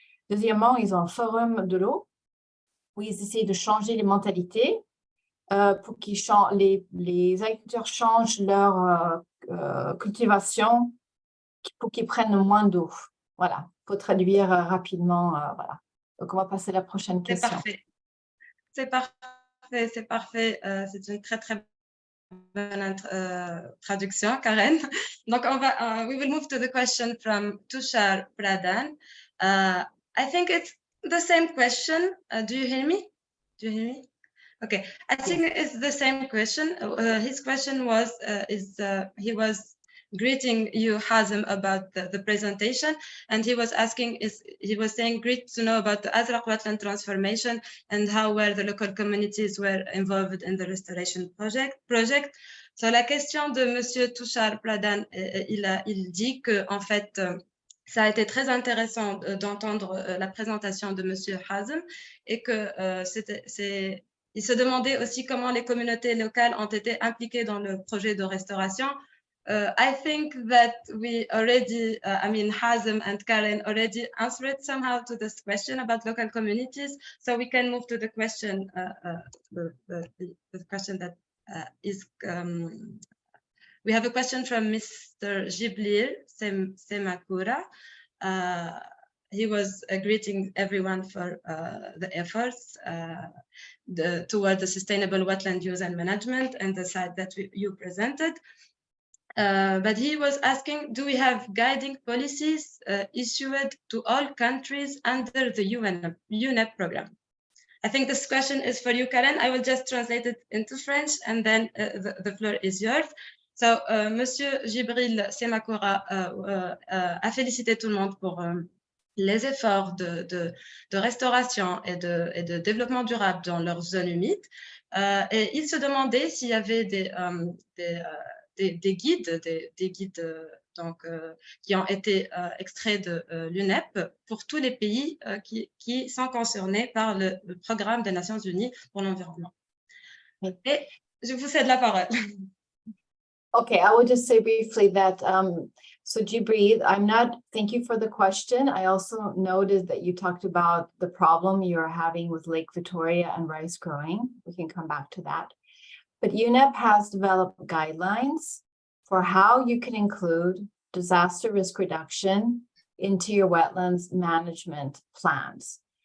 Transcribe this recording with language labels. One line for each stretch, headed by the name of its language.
French: Deuxièmement, ils ont un forum de l'eau où ils essaient de changer les mentalités pour que les agriculteurs changent leur cultivation pour qu'ils prennent moins d'eau. Voilà, pour traduire rapidement. Voilà. Donc, on va passer à la prochaine question. C'est parfait. C'est parfait, c'est parfait. C'est une très, très bonne traduction, Karen. Donc,
English: we will move to the question from Tushar Pradhan. I think it's the same question. Do you hear me? Okay, I think it's the same question. His question was, he was greeting you, Hazim, about the presentation, and he was saying, great to know about the Azraq wetland transformation and how the local communities were involved in the restoration project.
French: So la question de Monsieur Tushar Pradhan, il dit que en fait, ça a été très intéressant d'entendre la présentation de Monsieur Hazim et que il se demandait aussi comment les communautés locales ont été impliquées dans le projet de restauration.
English: I think that we already, Hazim and Karen already answered somehow to this question about local communities. So we can move to the question, the question that is, we have a question from Mr. Jibril Semakura. He was greeting everyone for the efforts toward the sustainable wetland use and management and the site that you presented. But he was asking, do we have guiding policies issued to all countries under the UNEP program? I think this question is for you, Karen. I will just translate it into French and then the floor is yours.
French: So, Monsieur Jibril Semakura a félicité tout le monde pour les efforts de restauration et de développement durable dans leurs zones humides. Et il se demandait s'il y avait des guides, donc, qui ont été extraits de l'UNEP pour tous les pays qui sont concernés par le programme des Nations Unies pour l'environnement. Et je vous cède la parole.
English: Okay, I will just say briefly that So Jibril, thank you for the question. I also noted that you talked about the problem you're having with Lake Victoria and rice growing. We can come back to that. But UNEP has developed guidelines for how you can include disaster risk reduction into your wetlands management plans.